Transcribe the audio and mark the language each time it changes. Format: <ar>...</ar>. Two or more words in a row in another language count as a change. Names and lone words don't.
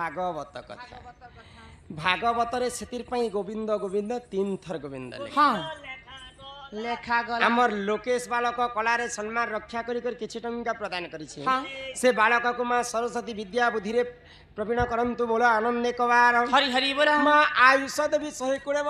<or>ଭାଗବତ କଥା ଭାଗବତରେ ସେଥିର ପାଇଁ ଗୋବିନ୍ଦ ଗୋବିନ୍ଦ 3 ଥର ଗୋବିନ୍ଦ ଲେଖା। ହଁ ଲେଖା ଗଲା ଆମର ଲୋକେଶ ବାଳକ କଳାରେ ସମ୍ମାନ ରକ୍ଷା କରି କରି କିଛି ଟଙ୍କା ପ୍ରଦାନ କରିଛି हाँ ସେ ବାଳକକୁ ମା ସରସ୍ୱତୀ ବିଦ୍ୟା ବୁଦ୍ଧିରେ ପ୍ରବୀଣ କରନ୍ତୁ ବୋଲ ଆନନ୍ଦ କବାର ହରି ହରି ବୋଲ ମା ଆୟୁଷ ଦେବୀ 120</or>